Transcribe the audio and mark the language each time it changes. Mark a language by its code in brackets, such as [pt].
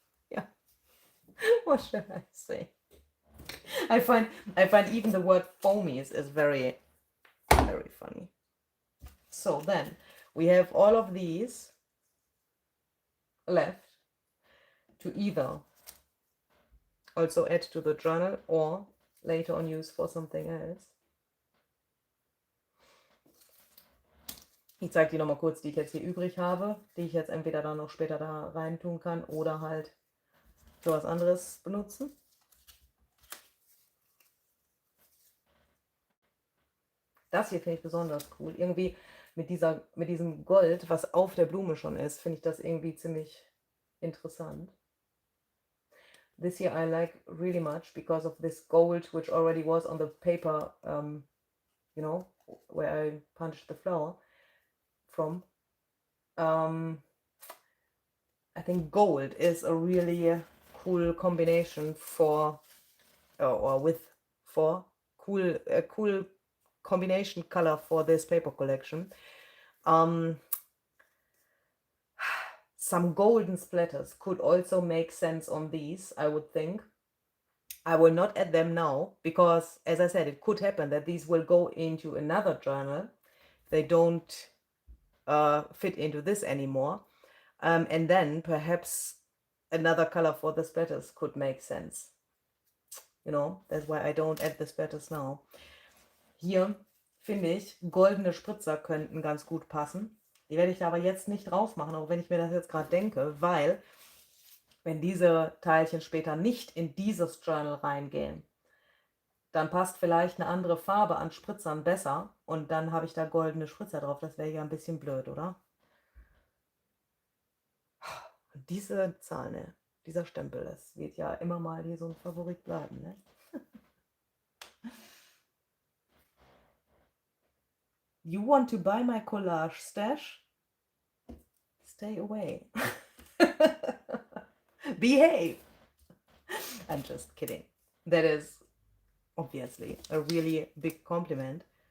[en] Yeah. What should I say? I find even the word foamies is very, very funny. So then we have all of these left to either also add to the journal or later on use for something else. [de] Ich zeige die nochmal kurz, die ich jetzt hier übrig habe, die ich jetzt entweder dann noch später da rein tun kann oder halt für was anderes benutzen. Das hier finde ich besonders cool. Irgendwie mit diesem Gold, was auf der Blume schon ist, finde ich das irgendwie ziemlich interessant. [en] This here I like really much because of this gold, which already was on the paper, you know, where I punched the flower from. I think gold is a really cool combination for, or with, for a cool combination color for this paper collection. Some golden splatters could also make sense on these, I would think. I will not add them now because, as I said, it could happen that these will go into another journal. They don't fit into this anymore. And then perhaps another color for the splatters could make sense. You know, that's why I don't add the splatters now. [de] Hier, finde ich, goldene Spritzer könnten ganz gut passen. Die werde ich aber jetzt nicht drauf machen, auch wenn ich mir das jetzt gerade denke, weil wenn diese Teilchen später nicht in dieses Journal reingehen, dann passt vielleicht eine andere Farbe an Spritzern besser und dann habe ich da goldene Spritzer drauf. Das wäre ja ein bisschen blöd, oder? Und diese Zahl, ne? Dieser Stempel, das wird ja immer mal hier so ein Favorit bleiben, ne? [en] You want to buy my collage stash? Stay away. Behave. I'm just kidding. That is obviously a really big compliment.